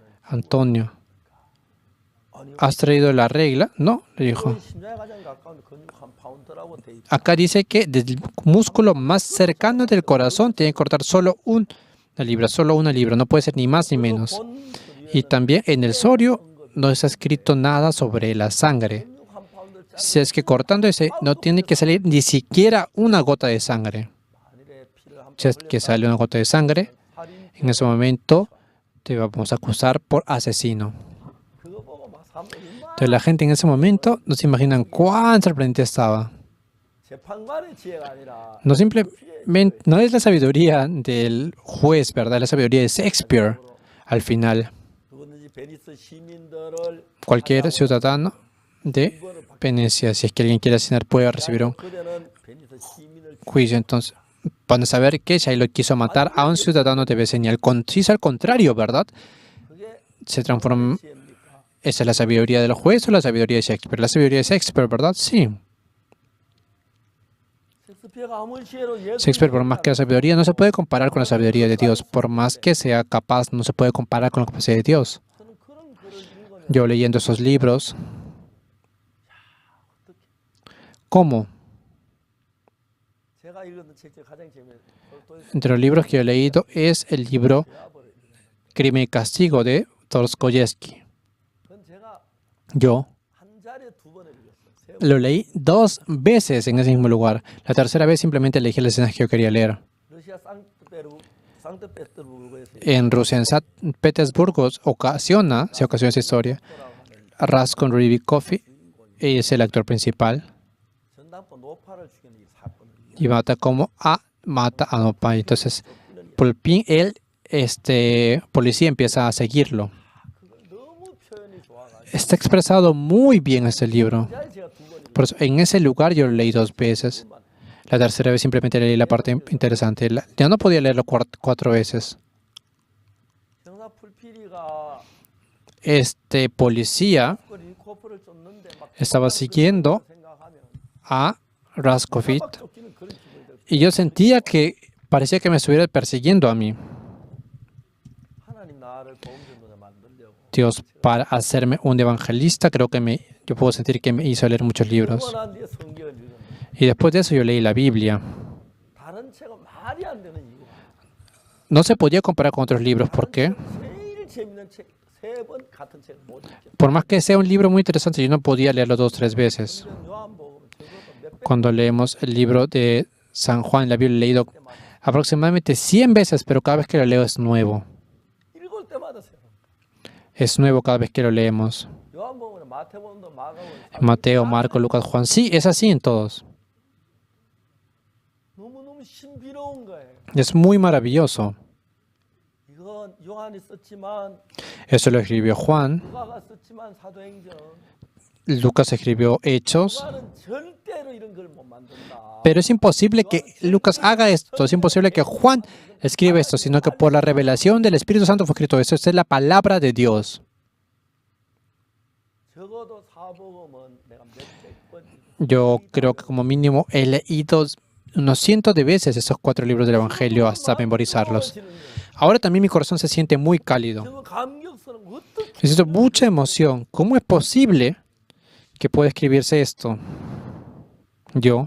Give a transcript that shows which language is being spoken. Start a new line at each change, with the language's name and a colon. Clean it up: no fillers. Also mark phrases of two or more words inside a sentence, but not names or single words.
Spanish: Antonio,
Korean: 아니
Spanish: ¿has traído la regla? No, le dijo.
Korean: 심장에 가장 가까운 근육 한 파운드라고 돼 있다.
Spanish: Acá dice que del músculo más cercano del corazón tiene que cortar solo una libra, no puede ser ni más ni menos.
Korean: 본
Spanish: Y también en el sorio no está escrito nada sobre la sangre.
Korean: 근육 한 파운드 짜
Spanish: Si es que cortando ese no tiene que salir ni siquiera una gota de sangre.
Korean: 만일에 피를 한
Spanish: Si es que sale una gota de sangre,
Korean: 살인
Spanish: en ese momento te vamos a acusar por asesino.
Korean: 그거 보고 막 사람들이 막
Spanish: Entonces la gente en ese momento no se imaginan cuán sorprendente estaba.
Korean: 재판관의 지혜가 아니라
Spanish: No simplemente, no es la sabiduría del juez, ¿verdad? Es la sabiduría de Shakespeare. Al final,
Korean: 누구든지 베니스 시민들을
Spanish: cualquier ciudadano de Venecia, si es que alguien quiere asesinar, puede recibir un
Korean: 그대는 베니스 시민을
Spanish: juicio. Entonces, van a saber que Shylock quiso matar a un ciudadano de Venecia. Si es al contrario, ¿verdad?
Korean: 그게
Spanish: Se transforma.
Korean: 지혜입니까?
Spanish: ¿Esa es la sabiduría del juez o la sabiduría de Shakespeare? La sabiduría de Shakespeare, ¿verdad? Sí.
Korean: 셰익스피어가 아무리 지혜로 예술을
Spanish: Shakespeare, por más que la sabiduría, no se puede comparar con la sabiduría de Dios. Por más que sea capaz, no se puede comparar con la capacidad de Dios.
Korean: 저는 그런 글을 읽으면
Spanish: Yo leyendo esos libros, ¿cómo?
Korean: 제가 읽은 책 중에 가장 재미있는
Spanish: Entre los libros que yo he leído es el libro Crimen y Castigo de Dostoyevsky.
Korean: 그건 제가
Spanish: Yo
Korean: 한 자리에 두 번을 읽었어요.
Spanish: lo leí 2 veces en ese mismo lugar. La tercera vez simplemente elegí las escenas que yo quería leer.
Korean: 러시아 상트페테르부르크에서
Spanish: En Rusia, en San Petersburgo, se ocasiona esa historia. Raskolnikov Rybakov es el actor principal
Korean: 전당포 노파를 죽이는 이 사건을
Spanish: y mata a Nopal. Entonces, por fin, policía empieza a seguirlo.
Korean: 그걸 너무 표현이 좋아가지고
Spanish: Está expresado muy bien este libro.
Korean: 제가 두 번 읽었어요.
Spanish: Por eso, en ese lugar yo lo leí 2 veces. La tercera vez simplemente leí la parte interesante. Ya no podía leerlo 4 veces.
Korean: 형사 풀피리가
Spanish: Este policía
Korean: 리코프를 쫓는데 막
Spanish: estaba siguiendo
Korean: 생각하면
Spanish: a Raskovich
Korean: 막 쫓기는 그런 기분이 들어요.
Spanish: y yo sentía que parecía que me estuviera persiguiendo a mí.
Korean: 하나님
Spanish: Dios, para hacerme un evangelista, creo que yo puedo sentir que me hizo leer muchos libros.
Korean: 그러고 난 뒤에 성경을 읽은 거예요.
Spanish: Y después de eso yo leí la Biblia.
Korean: 다른 책은 말이 안 되는 이유가
Spanish: No se podía comparar con otros libros. ¿Por qué?
Korean: 제일 재밌는 책 세 번 같은 책을 못 읽죠.
Spanish: Por más que sea un libro muy interesante, yo no podía leerlo 2 o 3 veces.
Korean: 요한복음 적어도 몇 백
Spanish: Cuando leemos el libro de San Juan, la Biblia, he leído aproximadamente 100 veces, pero cada vez que lo leo es nuevo.
Korean: 읽을 때마다 새로.
Spanish: Es nuevo cada vez que lo leemos.
Korean: 요한복음은 마태복음도 마가복음도
Spanish: Mateo, Marco, Lucas, Juan. Sí, es así en todos.
Korean: 너무너무 신비로운 거예요.
Spanish: Es muy maravilloso.
Korean: 이건 요한이 썼지만
Spanish: Eso lo escribió Juan.
Korean: 누가가 썼지만 사도행전
Spanish: Lucas escribió Hechos.
Korean: 누가는 절대로 이런 걸 못 만든다.
Spanish: Pero es imposible que Lucas haga esto. Es imposible que Juan escriba esto, sino que por la revelación del Espíritu Santo fue escrito eso. Esta es la palabra de Dios.
Korean: 적어도 사복음은 내가 몇백 번
Spanish: Yo creo que como mínimo he leído unos cientos de veces esos 4 libros del Evangelio hasta memorizarlos. Ahora también mi corazón se siente muy cálido.
Korean: 저 감격스러운 어떻게
Spanish: Necesito mucha emoción. ¿Cómo es posible que pueda escribirse esto? Yo